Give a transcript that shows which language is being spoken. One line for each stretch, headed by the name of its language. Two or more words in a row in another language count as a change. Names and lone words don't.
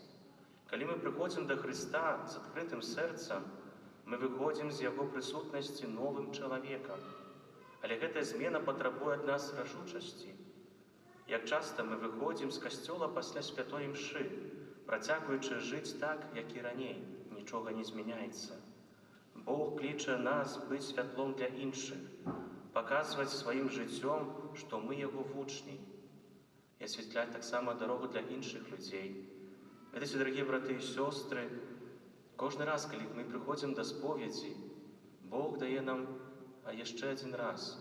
Belarusian: Калі мы прыходзім да Хрыста з адкрытым сэрцам, мы выходзім з Яго прысутнасці новым чалавекам. Але гэтая змена патрабуе ад нас рашучасці. Як часта мы выходзім з касцёла пасля святой імшы, працягваючы жыць так, як і раней, нічога не змяняецца.
Ukrainian: Бог кліче нас бути святлом для інших, показувати своїм життям, що ми Його вучні, і освітляти так само дорогу для інших людей. Видите, дорогі брати і сестри, кожен раз, коли ми приходимо до сповіді, Бог дає нам ще один раз.